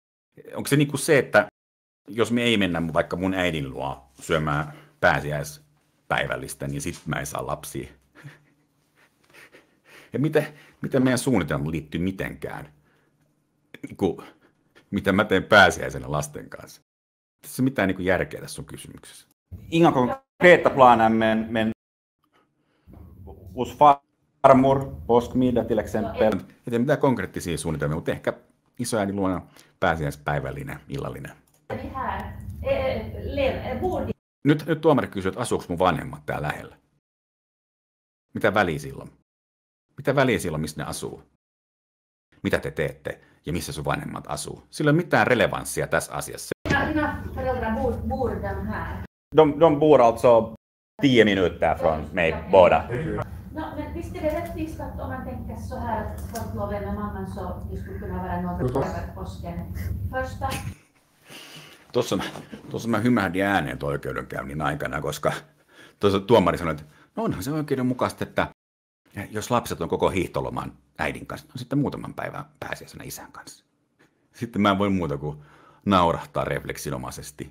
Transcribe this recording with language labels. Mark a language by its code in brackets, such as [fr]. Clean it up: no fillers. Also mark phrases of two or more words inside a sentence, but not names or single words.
[fi] Onko se se, että Jos me ei mennä vaikka mun äidin luo syömään pääsiäispäivällistä, niin sit mä en saa lapsia. Ja miten meidän suunnitelma liittyy mitenkään, mitä mä teen pääsiäisenä lasten kanssa? Tässä on mitään järkeä tässä sun kysymyksessä. [sv] Inga konkreta planer, men hos farmor, påskmiddag till exempel. [fi] Ei mitään konkreettisia suunnitelmia, mutta ehkä isoäidin luona pääsiäispäivällinen, illallinen. Nyt tuomari kysyy, että asuuko mun vanhemmat täällä lähellä? Mitä väliä silloin? Mitä väliä silloin, missä ne asuu? Mitä te teette ja missä sun vanhemmat asuu? Sillä ei ole mitään relevanssia tässä asiassa. [sv] Dina föräldrar bor de här? De bor alltså 10 minuter från mig båda. No, men visst är det rättvist att om man tänker så här att sportloven med mamman så det skulle kunna vara något över påsken första? [fi] Tuossa mä hymähdin ääneen tuon oikeudenkäynnin aikana, koska tuossa tuomari sanoi, että no onhan se oikeudenmukaista, että jos lapset on koko hiihtoloman äidin kanssa, no sitten muutaman päivän pääsiäisenä isän kanssa. Sitten mä en voi muuta kuin naurahtaa refleksinomaisesti.